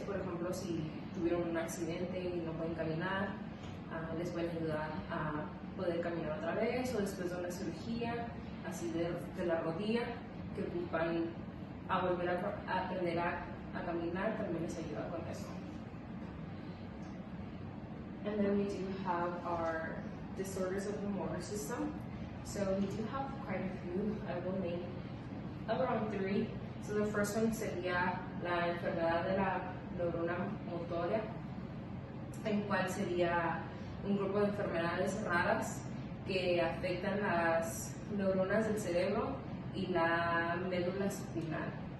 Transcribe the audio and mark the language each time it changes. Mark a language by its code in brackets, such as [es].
[es] Por ejemplo, si tuvieron un accidente y no pueden caminar, les pueden ayudar a poder caminar otra vez, o después de una cirugía así de la rodilla, que ocupan a volver a aprender a caminar, también les ayuda con eso. [en] And then we do have our disorders of the motor system. So we do have quite a few. I will name around 3. So the first one [es] sería la enfermedad de la neurona motora, en cual sería un grupo de enfermedades raras que afectan las neuronas del cerebro y la médula espinal.